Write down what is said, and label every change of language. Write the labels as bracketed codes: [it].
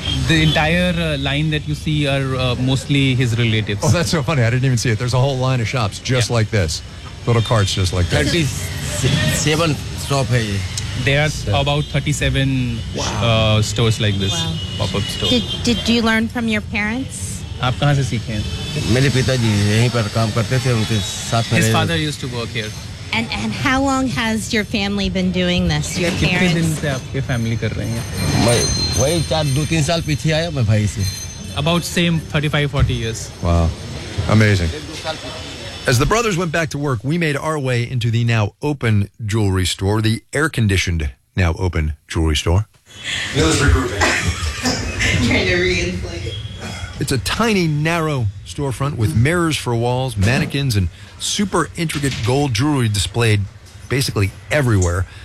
[en] The entire line that you see are mostly his relatives. Oh, that's so funny. I didn't even see it. There's a whole line of shops just like this. Little carts just like this. 37 shops. There are about 37 stores like this. Wow. Pop-up stores. Did you learn from your parents? [hi] आप कहाँ से सीखे हैं? मेरे पिताजी यहीं पर काम करते थे उनके साथ [en] His father used to work here. And how long has your family been doing this? Your parents? [hi] कितने दिन से आपके family कर रहे हैं? मैं वही चार दो तीन साल पीछे आया मैं भाई से. [en] About same 35-40 years. Wow, amazing. As the brothers went back to work, we made our way into the now open jewelry store, the air-conditioned now open jewelry store. Neil's recruiting. Trying to re-inflate. It's a tiny, narrow storefront with mirrors for walls, mannequins, and super intricate gold jewelry displayed basically everywhere.